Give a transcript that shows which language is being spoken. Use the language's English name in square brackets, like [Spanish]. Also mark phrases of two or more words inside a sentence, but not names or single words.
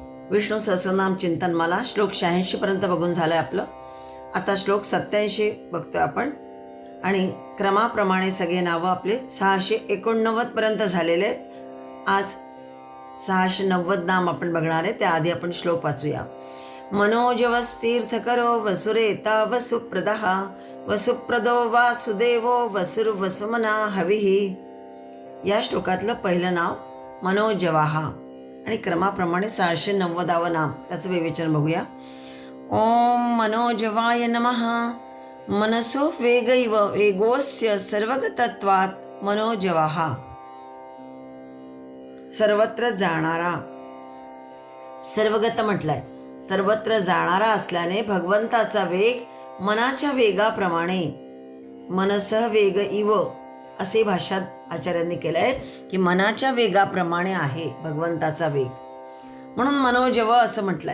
[Marathi] विष्णू सहस्रनाम चिंतनमाला श्लोक 86 पर्यंत बघून झालं आहे आपलं. आता श्लोक 87 बघतोय आपण आणि क्रमाप्रमाणे सगळे नावं आपले 689 पर्यंत झालेले आहेत. आज 690 नाम आपण बघणार आहे. त्याआधी आपण श्लोक वाचूया. [Sanskrit] मनोजवस्तीर्थकरो वसुरेता वसुप्रदः वसुप्रदो वासुदेवो वसुर्वसुमना हविः. [Marathi] या श्लोकातलं पहिलं नाव मनोजवाहा आणि क्रमाप्रमाणे 690 नाम त्याचं विवेचन बघूया. [Sanskrit] ओम मनोजवाय नमः. मनसो वेगैव वेगोस्य सर्वगतत्वात् मनोजवाहा. [Marathi] सर्वत्र जाणारा, सर्वगत म्हटलंय, सर्वत्र जाणारा असल्याने भगवंताचा वेग मनाच्या वेगाप्रमाणे, [Sanskrit] मनसह वेग इव [Marathi] असे भाष्यात आचार्यांनी केलंय की मनाच्या वेगाप्रमाणे आहे भगवंताचा वेग, म्हणून मनोजव असं म्हटलंय.